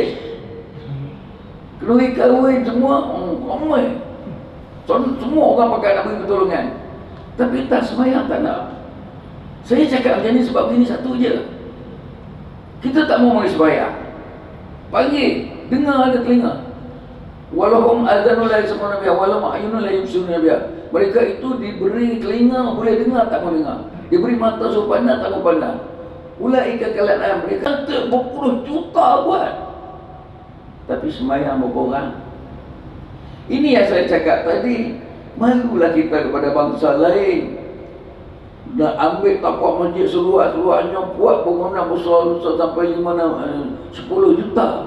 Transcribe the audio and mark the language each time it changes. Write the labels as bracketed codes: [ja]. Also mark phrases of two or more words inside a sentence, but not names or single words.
[ms] Kenduri kahwin semua ramai. Semua orang pakai nak beri pertolongan. Tapi tak sembahyang tak nak. Saya cakap macam ni sebab begini satu je. Kita tak mau mari sembahyang. Panggil, dengar ada telinga. [ar] ولهم آذان لا يسمعون بها ولهم أعين لا يبصرون بها. [ms] Mereka itu diberi telinga boleh dengar tak mau dengar. Diberi mata suruh pandang tak mau pandang. [ar] أولئك كالأنعام, [ms] mereka berpuluh juta buat. Tapi sembahyang berapa orang? Ini yang saya cakap tadi. Malulah kita kepada bangsa lain. Nak ambil tapak masjid seluas-luasnya, buat bangunan besar-besar sampai 10 juta.